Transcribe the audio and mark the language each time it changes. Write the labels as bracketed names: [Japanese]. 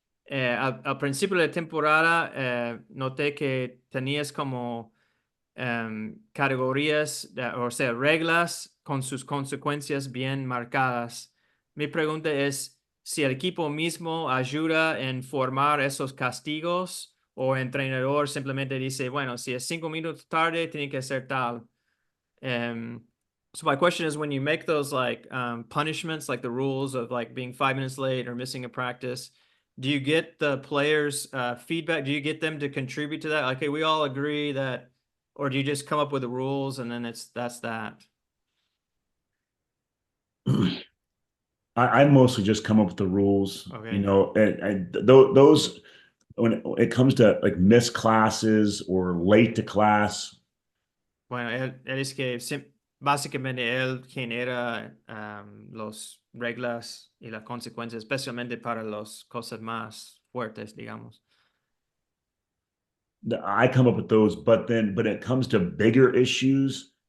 [Spanish] Al principio de la temporada, noté que tenías como categorías, o sea, reglas con sus consecuencias bien marcadas. Mi pregunta es, si el equipo mismo ayuda en formar esos castigos o el entrenador simplemente dice, bueno, si es 5 minutos tarde, tiene que ser tal. [English] So my question is, when you make those like punishments, like the rules of like being 5 minutes late or missing a practice, do you get the players' feedback? Do you get them to contribute to that? Like, hey, we all agree that, or do you just come up with the rules and then that's that? I mostly just come up with the rules, Okay. and those when it comes to like missed classes or late to class. [Spanish] Bueno, él es que básicamente él genera las reglas y las consecuencias, especialmente para las cosas más fuertes, digamos. [English] I come up with those, but it comes to bigger issues.